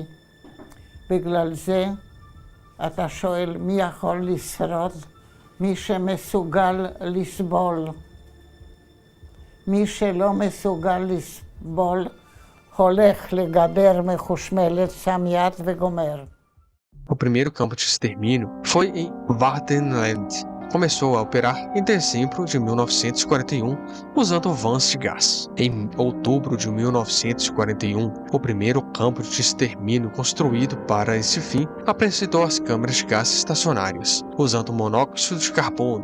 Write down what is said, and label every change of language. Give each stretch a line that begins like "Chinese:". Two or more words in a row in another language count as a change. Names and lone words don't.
Hebrew: בגלל זה אתה שואל מי יכול לשרוד? מי שמסוגל לסבול. מי שלא מסוגל לסבול הולך לגדר מחושמלת, שם יד וגומר.
Portuguese: O primeiro campo de extermínio foi em Wardenland. Começou a operar em dezembro de 1941, usando vans de gás. Em outubro de 1941, o primeiro campo de extermínio construído para esse fim apresentou as câmaras de gás estacionárias, usando monóxido de carbono.